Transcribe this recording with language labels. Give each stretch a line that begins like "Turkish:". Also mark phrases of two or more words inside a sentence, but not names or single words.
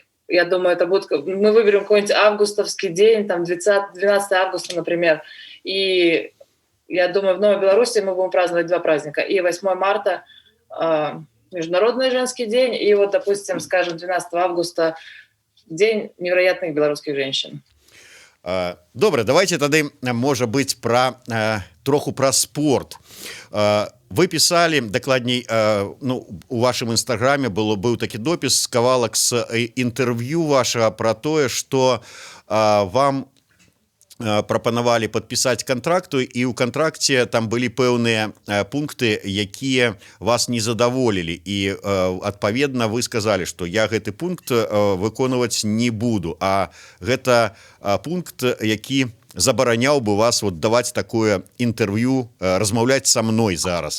Russian: Я думаю, мы выберем какой-нибудь августовский день, 12 августа, например. И я думаю, в Новой Беларуси мы будем праздновать 2 праздника. И 8 марта Международный женский день, и вот, допустим, скажем, 12 августа День невероятных белорусских женщин.
Belarusian: Добре, давайте тады, можа быць, троху пра спорт.
Russian: Вы писали,
Belarusian: дакладней, у вашым інстаграме быў такі допіс, кавалак з інтэрв'ю вашага пра тое, што вам прапанавалі падпісаць кантракту, і ў кантракце там былі пэўныя пункты, якія вас не задаволілі, і адпаведна вы сказалі, што я гэты пункт выконваць не буду, а гэта пункт, які забараняў бы вас даваць такое інтэрв'ю, размаўляць са мной зараз.